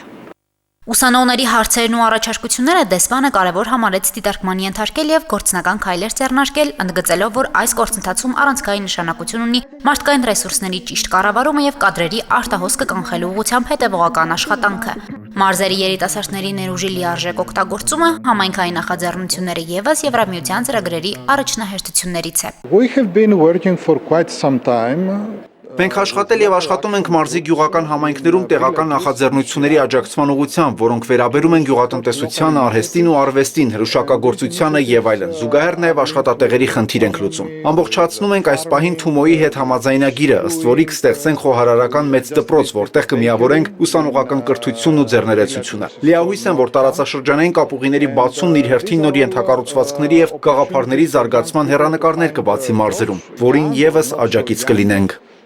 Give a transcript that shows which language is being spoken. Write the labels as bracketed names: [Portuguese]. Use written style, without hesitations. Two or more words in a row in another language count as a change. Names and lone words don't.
[Armenian] Ուսանողների հարցերն ու առաջարկությունները դեսպանը կարևոր համարեց դիտարկման ենթարկել եւ գործնական քայլեր ձեռնարկել, ընդգծելով, որ այս գործընթացում առանցքային նշանակություն ունի մարդկային ռեսուրսների ճիշտ կառավարումը եւ կադրերի արտահոսքը կանխելու ուղղությամբ հետեւողական աշխատանքը։ Մարզերի երիտասարդների ներուժի լիարժեք օգտագործումը համայնքային նախաձեռնությունները եւս Եվրամիության ծրագրերի առաջնահերթություններից է։ [English] We have been working for quite some time. [Armenian] Մենք աշխատել եւ աշխատում ենք մարզի գյուղական համայնքներում տեղական նախաձեռնությունների աջակցման ուղղությամբ, որոնք վերաբերում են գյուղատնտեսությանը, արհեստին ու արվեստին, հրուշակագործությանը եւ այլն։ Զուգահեռ նաեւ աշխատատեղերի խնդիր ենք լուծում։ Ամբողջացնում ենք այս պահին Թումոյի հետ համաձայնագիրը, ըստ որի կստեղծենք խոհարարական մեծ դպրոց, որտեղ կմիավորենք ուսանողական կրթությունն ու ձեռներեցությունը։ Լիահույս եմ, որ տարածաշրջանային կապուղիների բացումն իր հերթին նոր ենթակառուցվածքների եւ գաղափարների զարգացման հեռանկարներ կբացի մարզերում, որին եւս աջակից կլինենք։